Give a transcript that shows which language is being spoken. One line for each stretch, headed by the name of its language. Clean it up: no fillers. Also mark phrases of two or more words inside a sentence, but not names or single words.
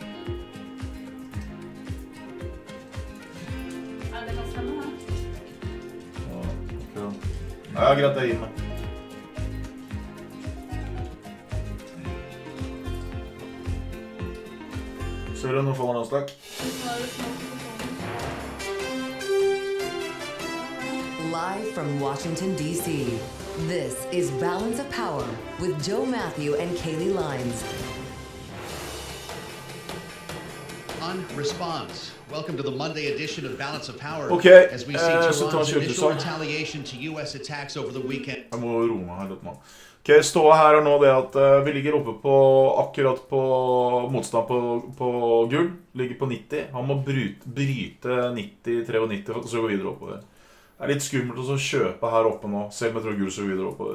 Norwegian: Ja, det kan stemme da. Ja, greit, jeg gir meg. Søren, nå får man en stakk.
English: Live from Washington, D.C., this is Balance of Power with Joe Matthew and Kaylee Lines. On response. Welcome to the Monday edition of Balance of Power. Okay, as we see
Norwegian: så tar Tehran's vi
English: initial
Norwegian: kjøpesang.
English: retaliation to U.S. attacks over the weekend.
Norwegian: Jeg må roe meg her litt nå. Ok, ståa her er nå det at vi ligger oppe på, akkurat på motstand på gull, ligger på 90. Han må bryte 90-93 for å gå videre oppover. Det er litt skummelt å kjøpe her oppe nå, selv om jeg tror gull så videre oppover.